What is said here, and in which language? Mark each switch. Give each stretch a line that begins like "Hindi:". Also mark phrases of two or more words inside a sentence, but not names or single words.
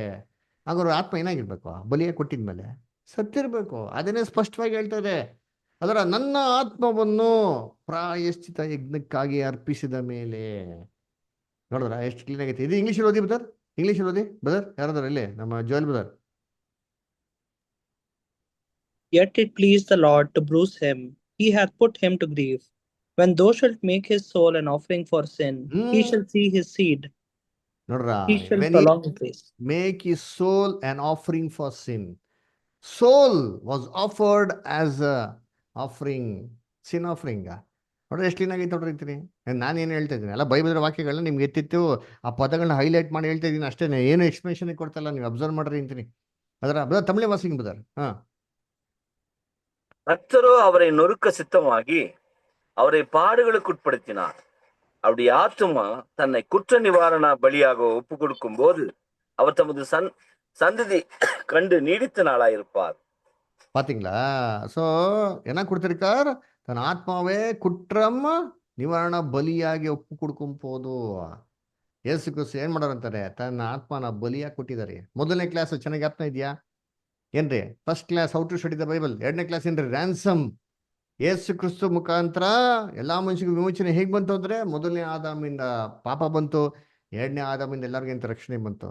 Kannada: ಹಾಗಾದ್ರೆ ಆತ್ಮ ಏನಾಗಿರ್ಬೇಕು, ಬಲಿಯ ಕೊಟ್ಟಿದ್ಮೇಲೆ ಸತ್ತಿರ್ಬೇಕು. ಅದನ್ನೇ ಸ್ಪಷ್ಟವಾಗಿ ಹೇಳ್ತಾ ಇದೆ. ಅದರ ನನ್ನ ಆತ್ಮವನ್ನು ಪ್ರಾಯಶ್ಚಿತ ಯಜ್ಞಕ್ಕಾಗಿ ಅರ್ಪಿಸಿದ ಮೇಲೆ. ನೋಡಿದ್ರ ಎಷ್ಟು ಕ್ಲೀನ್ ಆಗೈತೆ ಇದು. ಇಂಗ್ಲೀಷ್ ಓದಿ ಬದರ್, ಇಂಗ್ಲೀಷ್ ಓದಿ ಬದರ್. ಯಾರಾದ್ರ ಇಲ್ಲಿ ನಮ್ಮ ಜೋಯಲ್ ಬದರ್.
English: Yet it pleased the Lord to bruise him, he hath put him to grief. When thou shalt make his soul an offering for sin, he shall see his seed.
Kannada: ನೋಡ್ರ,
English: He shall prolong his days. Make his soul an offering for sin. Soul was offered as a offering, sin offering.
Kannada: ನೋಡ್ರಿ ಎಷ್ಟು ಕ್ಲೀನ್ ಆಗೈತೆ ನೋಡ್ರಿ ಅಂತೀನಿ. ನಾನೇನು ಹೇಳ್ತಾ ಇದ್ದೀನಿ ಅಲ್ಲ, ಬೈಬಲ್ ವಾಕ್ಯಗಳನ್ನ ನಿಮ್ಗೆ ಎತ್ತಿತ್ತು ಆ ಪದಗಳನ್ನ ಹೈಲೈಟ್ ಮಾಡಿ ಹೇಳ್ತಾ ಇದ್ದೀನಿ ಅಷ್ಟೇ, ಏನು ಎಕ್ಸ್ಪ್ಲನೇಷನ್ ಕೊಡ್ತಲ್ಲ, ನೀವು ಅಬ್ಸರ್ವ್ ಮಾಡ್ರಿ ಅಂತೀನಿ. ಅದರ ತಮಿಳು ವಾಸಿಂಗ್ ಬದರ್.
Tamil: கர்த்தரோ அவரை நொறுக்க சித்தமாகி அவரை பாடுகளுக்கு உட்படுத்தினார். அவருடைய ஆத்துமா தன்னை குற்ற நிவாரண பலியாக ஒப்பு கொடுக்கும் போது அவர் தமது சந்ததி கண்டு நீடித்த நாளாயிருப்பார். பாத்தீங்களா? சோ என்ன கொடுத்திருக்கார், தன் ஆத்மாவே குற்றம் நிவாரண
Kannada: ಬಲಿಯಾಗಿ ಒಪ್ಪು ಕೊಡ್ಕೊಂಡ್ ಹೋದು. ಯೇಸು ಕ್ರಿಸ್ತು ಏನ್ ಮಾಡೋರಂತಾರೆ, ತನ್ನ ಆತ್ಮನ ಬಲಿಯಾಗಿ ಕೊಟ್ಟಿದ್ದಾರೆ. ಮೊದಲನೇ ಕ್ಲಾಸ್ ಚೆನ್ನಾಗಿ ಜ್ಞಾಪನ ಇದೆಯಾ ಏನ್ರಿ?
English: First class how to study the Bible.
Kannada: 2ನೇ ಕ್ಲಾಸ್ ಏನ್ರಿ, ರ್ಯಾನ್ಸಮ್. ಯೇಸು ಕ್ರಿಸ್ತು ಮುಖಾಂತರ ಎಲ್ಲಾ ಮನುಷ್ಯರಿಗೆ ವಿಮೋಚನೆ ಹೇಗ್ ಬಂತು ಅಂದ್ರೆ, ಮೊದಲನೇ ಆದಾಮಿಂದ ಪಾಪ ಬಂತು, 2ನೇ ಆದಾಮಿಂದ ಎಲ್ಲರಿಗಿಂತ ರಕ್ಷಣೆ ಬಂತು.